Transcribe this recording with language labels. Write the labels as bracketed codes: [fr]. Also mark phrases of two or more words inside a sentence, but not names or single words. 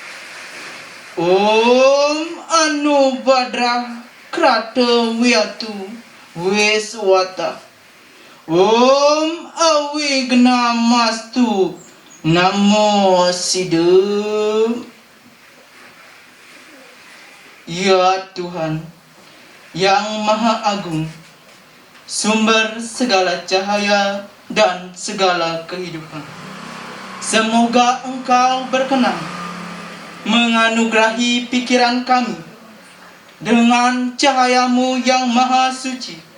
[sa] Om Anubhadra Kratavyatu Veswata. Om Awignamastu Namo Siddhu. [id] Ya Tuhan yang Maha Agung, sumber segala cahaya dan segala kehidupan, semoga Engkau berkenan menganugerahi pikiran kami dengan cahayamu yang maha suci.